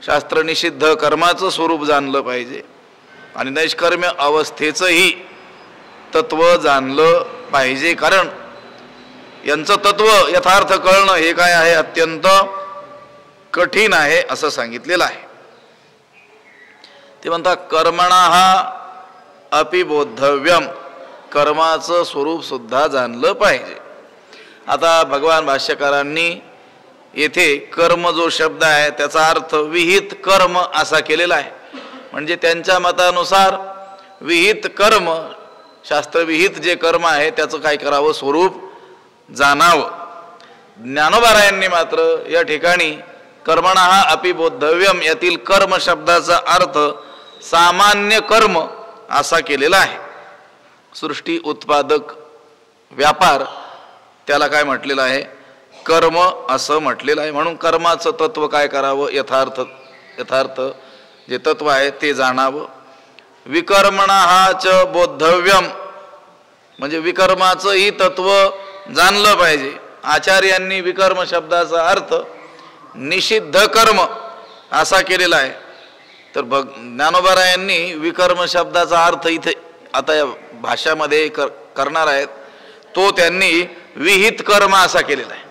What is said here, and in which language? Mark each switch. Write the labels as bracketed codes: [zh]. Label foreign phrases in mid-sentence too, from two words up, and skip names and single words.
[mr] शास्त्र निषिद्ध कर्माचं स्वरूप जाणलं पाहिजे आणि नैष्कर्म्य अवस्थेचंही तत्व जाणलं पाहिजे, कारण यांचं तत्व यथार्थ कळणं हे काय आहे, अत्यंत कठीण आहे असं सांगितलेलं आहे. ते म्हणतात [sa] कर्मणः अपि बोद्धव्यम, [mr] कर्माचं स्वरूप सुद्धा जाणलं पाहिजे. आता भगवान भाष्यकारांनी येथे कर्म जो शब्द आहे त्याचा अर्थ विहित कर्म असा केलेला आहे. म्हणजे त्यांच्या मतानुसार विहित कर्म, शास्त्रविहित जे कर्म आहे त्याचं काय करावं, स्वरूप जाणावं. ज्ञानोबारायांनी मात्र या ठिकाणी [sa] कर्मणः अपि बोद्धव्यम [mr] यातील कर्म शब्दाचा अर्थ सामान्य कर्म असा केलेला आहे. सृष्टी उत्पादक व्यापार त्याला काय म्हटलेलं आहे, कर्म असं म्हटलेलं आहे. म्हणून कर्माचं तत्व काय करावं, यथार्थ जे तत्व आहे ते जाणावं. [sa] विकर्मणः च बोद्धव्यम [mr] म्हणजे विकर्माचंही तत्व जाणलं पाहिजे. आचार्यांनी विकर्म शब्दाचा अर्थ निषिद्ध कर्म असा केलेला आहे. तर ज्ञानोबारायांनी विकर्म शब्दाचा अर्थ इथे आता या भाषामध्ये करणार आहेत तो त्यांनी विहित कर्म असा केलेला आहे.